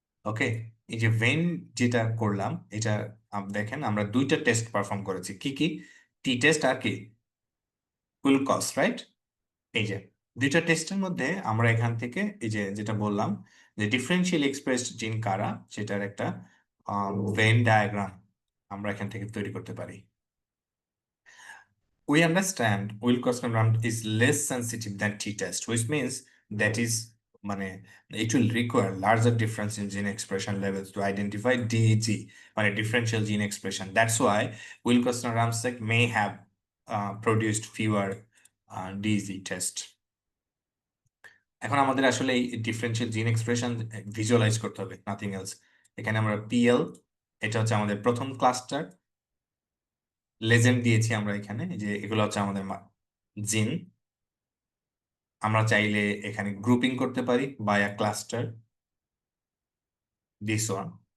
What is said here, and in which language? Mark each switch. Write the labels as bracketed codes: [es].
[bn] ওকে, এই যে ভেন যেটা করলাম, এটা দেখেন আমরা দুইটা টেস্ট পারফর্ম করেছি, কি কি, টি টেস্ট আর কি উইলকস, রাইট। এই যে দুইটা টেস্টের মধ্যে আমরা এখান থেকে এই যে যেটা বললাম যে ডিফারেন্সিয়াল এক্সপ্রেসড জিন কারা, সেটার একটা ভেন ডায়াগ্রাম আমরা এখান থেকে তৈরি করতে পারি। [en] We understand Wilcoxon RAM is less sensitive than t-test, which means that is, [bn] মানে [en] it will require larger difference in gene expression levels to identify DEG, মানে differential gene expression. That's why Wilcoxon Ramsek may have produced fewer DEG tests. [bn] এখন আমাদের আসলে এই differential জিন expression visualise করতে হবে, [en] Nothing else. [bn] এখানে আমরা পিএল, এটা হচ্ছে আমাদের প্রথম ক্লাস্টার, লেজেন্ড দিয়েছি আমরা এখানে, যে এগুলো হচ্ছে আমাদের জিন। আমরা চাইলে এখানে গ্রুপিং করতে পারি [en] By a cluster, this one.